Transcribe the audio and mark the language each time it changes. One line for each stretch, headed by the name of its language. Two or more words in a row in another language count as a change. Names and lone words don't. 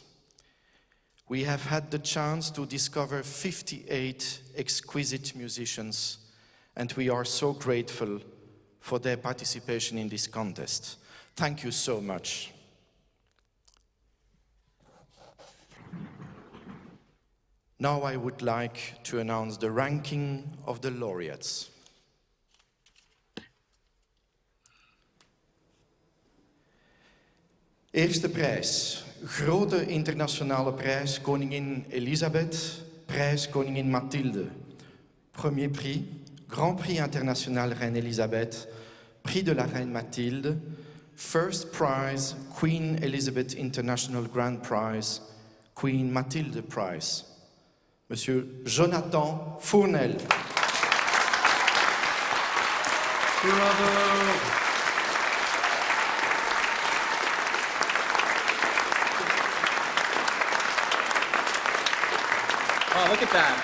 English: We have had the chance to discover 58 exquisite musicians, and we are so grateful for their participation in this contest. Thank you so much. Now I would like to announce the ranking of the laureates.
Dutch: Eerste prijs, grote internationale prijs, Koningin Elisabeth, prijs Koningin Mathilde.
French: Premier prix, Grand Prix international Reine Elisabeth, Prix de la Reine Mathilde.
English: First prize, Queen Elizabeth International Grand Prize, Queen Mathilde Prize.
French: Monsieur Jonathan Fournel. Bravo!
English: Oh, look at that.